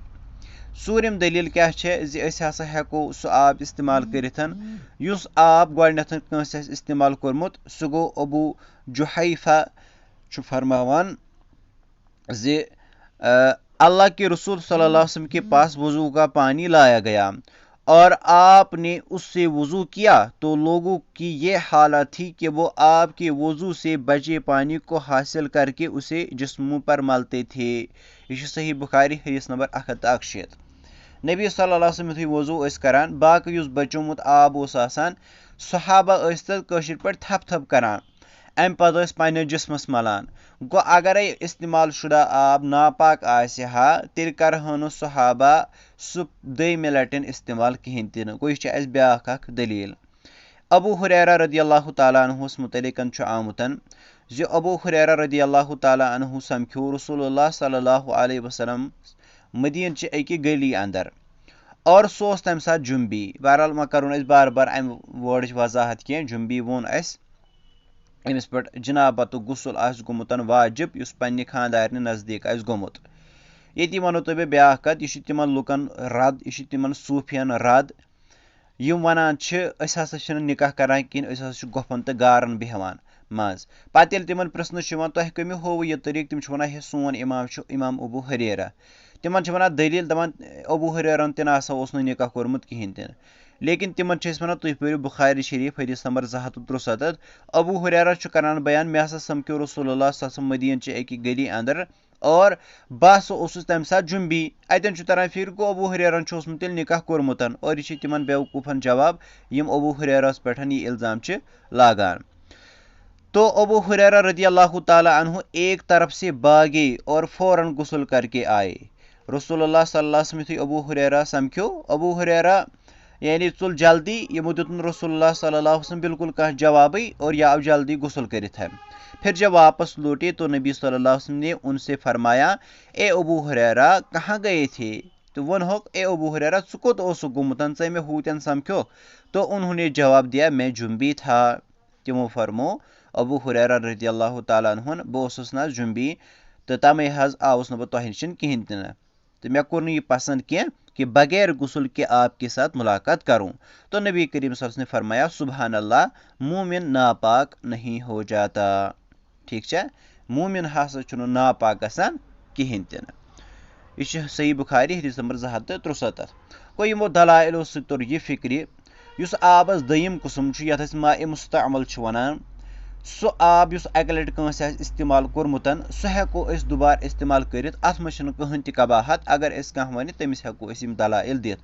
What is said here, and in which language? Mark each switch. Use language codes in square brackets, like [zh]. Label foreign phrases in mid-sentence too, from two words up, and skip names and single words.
[ks] सूरम दलील क्या जे अस हसा हेको सु आब इस्तेमाल करिथन युस आब गोडनेथ कंस इस्तेमाल कोरमुत, सु गो अबू जुहैफा फरमावान जे [hi] अल्लाह के रसूल [ar] صلى الله عليه وسلم [hi] के पास वजू का पानी लाया गया और आपने उससे वजू किया तो लोगों की ये हालत थी कि वो आपके वजू से बचे पानी को हासिल करके उसे जिस्मों पर मलते थे। [ks] यह सही बुखारी हदीस नंबर 161। नबी [ar] صلى الله عليه وسلم [ks] वजू करान, बाकी युस बचोमुत आब ओस आसान सहाबा कशिर पे थप थप करान, अम पद पे जिस्मस मलान। गो अगर इस्तेमाल शुदा आब नापाक आसे हा तेल करहन सहाबा सु दयमे लटन इस्तेमाल कहें तन। गो यह ब्याख दलील। अबू हुरैरा [ar] رضي الله تعالى [ks] अन्हुस मुतलिकन आमुतन जे अबू हुरैरा [ar] رضي الله تعالى عنه [ks] समख्यो [ar] رسول الله صلى الله عليه وسلم [ks] मदीन च अकि गली अंदर, और सो तम साथ जुम्बी। बहरहाल वह करो बार बार अम वर्ड वजाहत कह, जुम्बी वोन अमिस पे जनाबत गुस्ल आस गोमुतन वाजिब युस पन्ने खानदारन नजदीक आस गोमुत। ये वनो तो ब्या कत, यह तिमन लुकन रद, यह तिमन सूफियन रद, यम वनान अस हसा निकाह करान कहें, अस हसा गोफन तो गारन बेहवान मज। पत ये तिमन प्रश्न तह कमि होव यह तरीक, तिम वन हे सोन इमाम इमाम अबू हुरैरा, तिमन वन दलील दपान अबू हुरैरन तन हसा ओस निकाह कोरमुत कहें तन, लेकिन तिमन वन तुम पढ़ो बुखारी शरीफ हदीस नंबर 273। अबू हुरैरा करान बयान मे हसा समख्यो [ar] رسول الله صلى الله عليه وسلم [ks] मदीन च अकि गली अंदर और बह ओसुस तम साथ जुम्बी। अतन तरह फिर गो अबू हुरैरन ओसमुत निकाह कोरमुतन, और यह तिमन बेवकूफन जवाब यम अबू हुरैरस पे यह इल्जाम लागान। [hi] तो अबू हुरैरा [ar] رضي الله تعالى عنه [hi] एक तरफ से भागे और फौरन गुस्ल करके आए। [ar] رسول الله صلى الله عليه وسلم [ks] अबू हुरैरा समख्यो, अबू हुरैरा यानी चुल जल्दी, यमो दुत [ar] رسول الله صلى الله عليه وسلم [ks] बिल्कुल कह जवाब और यह आव जल्दी गुस्ल करित है। [hi] फिर जब वापस लौटे तो नबी [ar] صلى الله عليه وسلم [hi] ने उनसे फरमाया, ए अबू हुरैरा कहाँ गए थे? [ks] तो वन होक, ए अबू हुरैरा छु कोत ओसुक गुमुतन, चे में हूतन समख्यो? [hi] तो उन्होंने जवाब दिया, मैं जुम्बी था। [ks] तिमो फरमो अबू हुरैरा [ar] رضي الله تعالى [ks] अन्हुन, बह ओसुस ना जुम्बी तो तमे हज आवुस न बह तोह निश किहिन ति न, तो मैं कोर यह पसंद कह [hi] कि बगैर गुस्ल के आपके साथ मुलाकात करूं। तो नबी करीम [ar] صلى الله عليه وسلم [hi] ने फरमाया, [ar] سبحان الله, [hi] मोमिन नापाक नहीं हो जाता। ठीक है, [ks] मोमिन हसा चुन नापाक गसान किहिन ति न। यह सही बुखारी हदीस नंबर 273। गो यमो दलाइलो सि तोर यह फिक्र युस आबस दयिम कुसुम यथ अस [ar] ماء مستعمل [ks] वनान, सो आब युस अक लट कंस इस्तेमाल कोरमुतन सो हेको अस दुबार इस्तेमाल करित, अत मज कहीं ति कबाहत अगर अस कह वन तमिस हेको अस यम दलाइल दित।